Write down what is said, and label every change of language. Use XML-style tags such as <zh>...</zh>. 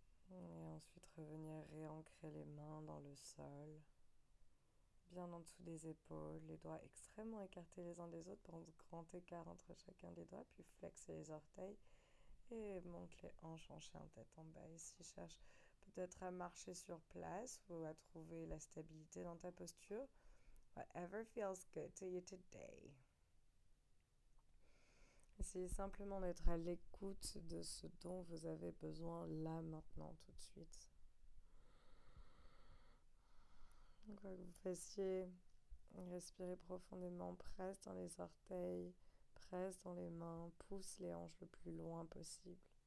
<fr>Et ensuite revenir réancrer les mains dans le sol, bien en dessous des épaules, les doigts extrêmement écartés les uns des autres, pour un grand écart entre chacun des doigts, puis flexer les orteils et monte les hanches en chien tête en bas. Ici, cherche peut-être à marcher sur place ou à trouver la stabilité dans ta posture.</fr> <en>Whatever feels good to you today.</en> <fr>Essayez simplement d'être à l'écoute de ce dont vous avez besoin là, maintenant, tout de suite. Quoi que vous fassiez, respirez profondément, presse dans les orteils, presse dans les mains, pousse les hanches le plus loin possible.</fr>